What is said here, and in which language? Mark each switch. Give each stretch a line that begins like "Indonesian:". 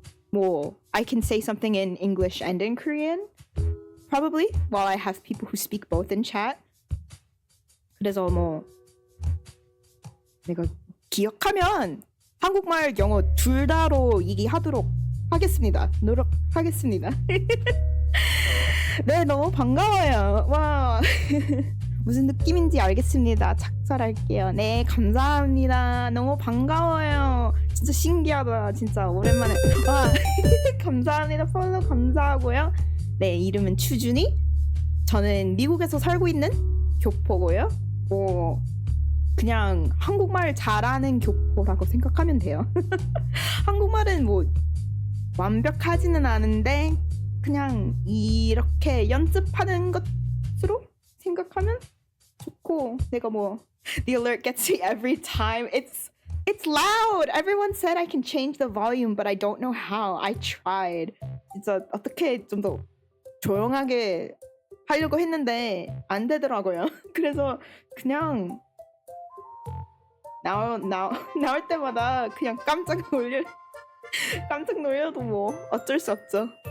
English: 뭐 I can say something in English and in Korean probably while I have people who speak both in chat.
Korean: 그래서 뭐 내가 기억하면 한국말, 영어 둘 다로 얘기하도록 하겠습니다. 노력하겠습니다. 네, 너무 반가워요. 와. 무슨 느낌인지 알겠습니다. 착살할게요. 네, 감사합니다. 너무 반가워요. 진짜 신기하다. 진짜 오랜만에. 와, 감사합니다. 팔로우 감사하고요. 네, 이름은 추준이. 저는 미국에서 살고 있는 교포고요. 뭐 그냥 한국말 잘하는 교포라고 생각하면 돼요. 한국말은 뭐 완벽하지는 않은데 그냥 이렇게 연습하는 것으로 생각하면 좋고 내가 뭐
English: the alert gets me every time. It's loud. Everyone said I can change the volume, but I don't know how. I tried.
Korean: 진짜 어떻게 좀 더 조용하게 하려고 했는데 안 되더라고요. 그래서 그냥 나올 때마다 그냥 깜짝 놀려도 뭐 어쩔 수 없죠.